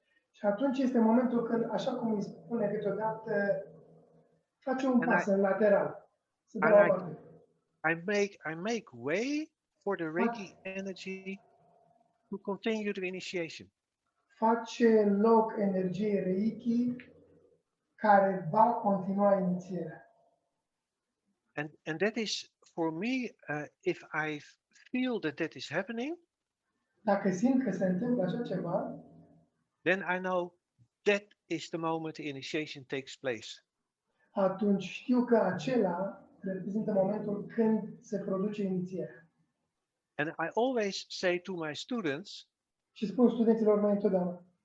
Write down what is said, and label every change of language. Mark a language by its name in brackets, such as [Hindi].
[Romanian] Și atunci este momentul când, așa cum îi spune câteodată, face un pas în lateral. [English] I make way for the Reiki energy to continue the initiation. [Romanian] Face loc energiei Reiki care va continua inițierea. [English] And that is for me, if I feel that is happening, [Romanian] dacă simt că se întâmplă așa ceva, [English] then I know that is the moment the initiation takes place. [Romanian] Atunci știu că acela reprezintă momentul când se produce inițierea. [English] And I always say to my students, [Romanian] și spun studenților mei întotdeauna,